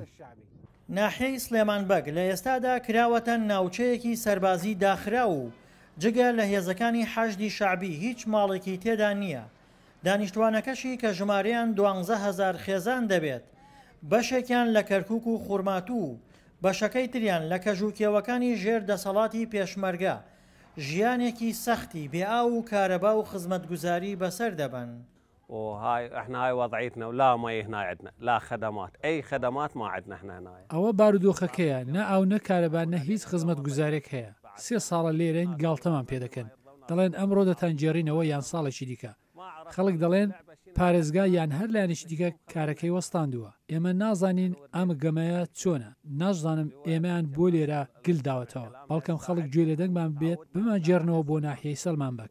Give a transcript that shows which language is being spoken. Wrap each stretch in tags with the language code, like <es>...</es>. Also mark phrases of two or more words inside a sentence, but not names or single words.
<ckb>ناحیەی سلێمانبەگ لە ئێستادا کراوەتە ناوچەیەکی سەربازی داخرا و جگە لە هێزەکانی حەشدی شعبی هیچ ماڵێکی تێدا نییە دانیشتوانەکەشی کە ژمارەیان 12,000 خێزان دەبێت بەشێکیان لە کەرکووک و خوورماتوو و بەشەکەی تریان لە کەژووکێوەکانی ژێر دەسەڵاتی پێشمەرگە ژیانێکی سەختی بێئاو و کارەبا و خزمەتگوزاری بەسەر دەبن</ckb> <ar>وهاي احنا هاي وضعيتنا ولا مي هنا عندنا لا خدمات اي خدمات ما عندنا احنا هنا</ar> <ckb>ئەوە بارودۆخەکەیە نە ئاو نە کارەبا نە هیچ خزمەت گوزارێک هەیە 3 ساڵە لێرەین گاڵتەمان پێ دەکەن دەڵێن ئەمڕۆ دەتانجێڕینەوە یان ساڵێکی دیکە خەڵک دەڵێن پارێزگا یان هەر لایەنێکی دیکە کارەکەی وەستاندووە ئێمە نازانین ئەم گەمەیە چۆنە نازانم ئێمەیان بۆ لێرە گل داوەتەوە بەڵکەم خەڵک گوێ لە دەنگمان بێت بمانجێڕنەوە بۆ ناحیەی سەلمانبەگ</ckb>